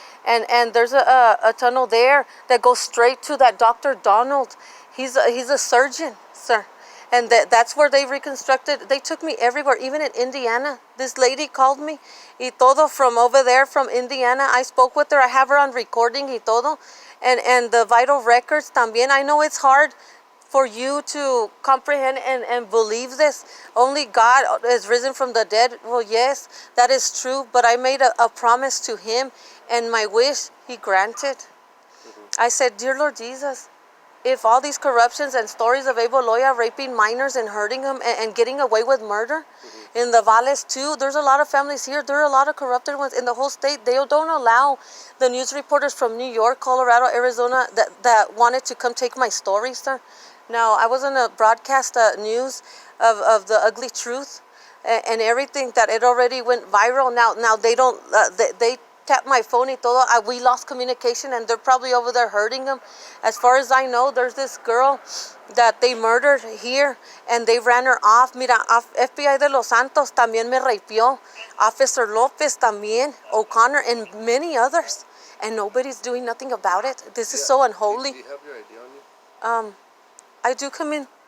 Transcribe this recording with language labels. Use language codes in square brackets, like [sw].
[en] And there's a tunnel there that goes straight to that Dr. Donald. He's a surgeon, sir. And that's where they reconstructed. They took me everywhere, even in Indiana. This lady called me, [es] y todo, [en] from over there, from Indiana. I spoke with her. I have her on recording, [es] y todo. [en] And the vital records [es] también. [en] I know it's hard for you to comprehend and believe this. Only God is risen from the dead. Well, yes, that is true. But I made a promise to him, and my wish he granted. I said, dear Lord Jesus, if all these corruptions and stories of Abel Loya raping minors and hurting them and getting away with murder, in the Valles too, there's a lot of families here. There are a lot of corrupted ones in the whole state. They don't allow the news reporters from New York, Colorado, Arizona that wanted to come take my story, sir. Now, I was on a broadcast news of the ugly truth. and everything, that it already went viral. Now they don't, they tapped my phone [es] y todo. [en] We lost communication, and they're probably over there hurting them. As far as I know, there's this girl that they murdered here, and they ran her off. [es] Mira, FBI de Los Santos también me rapió. [en] Officer Lopez [es] también, [en] O'Connor, and many others. And nobody's doing nothing about it. This is so unholy. Do you have your ID on you? I do come in.